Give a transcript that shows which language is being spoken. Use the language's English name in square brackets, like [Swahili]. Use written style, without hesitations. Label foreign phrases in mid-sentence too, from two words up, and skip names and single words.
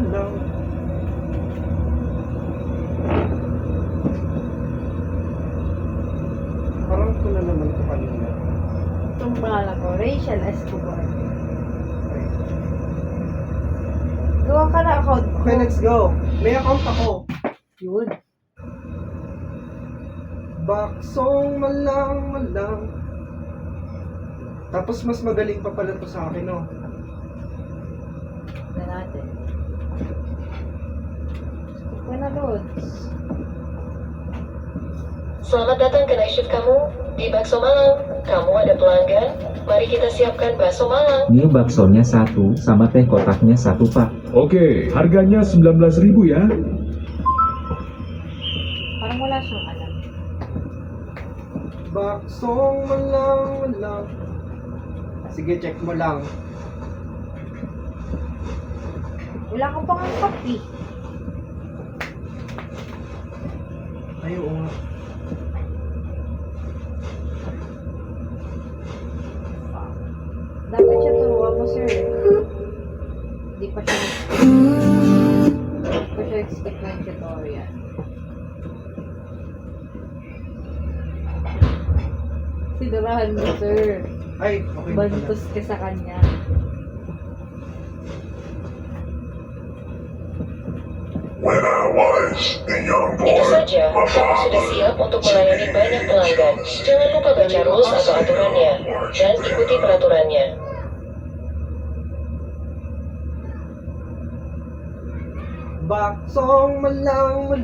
[Filipino] Parang ito na naman ito kanina. Itong pangalan ko, Rachel Escobar. Okay. Gawa ka na account ko. [English] Okay, let's go. [Filipino] May account ako. Yun. Baksong malang. Tapos mas magaling pa pala to sa akin, no? Na natin. Skip ka na, Lods. [Indonesian] Selamat datang ke [English] night shift [Indonesian] kamu di Bakso Malang. Kamu ada pelanggan? Mari kita siapkan bakso Malang. Ini baksonya 1 sama teh kotaknya 1 pak. Oke, harganya 19.000 ya. [Filipino] Parang wala siyang alam. Baksong malang. Sige, check mo lang. Wala ka pang copy. Ay, oo nga. Dapat siya turuan mo, sir. Hindi pa siya nag-skip ng tutorial. Sinurahan mo, sir. Ay, okay. Bantos ka sa kanya. [English] When I was a young boy, [Indonesian] Itu saja, [English] my [Indonesian] kamu sudah siap [English] father [Indonesian] untuk melayani banyak pelanggan. Jangan lupa baca rules atau aturannya, dan ikuti peraturannya. [Filipino] Baksong malang.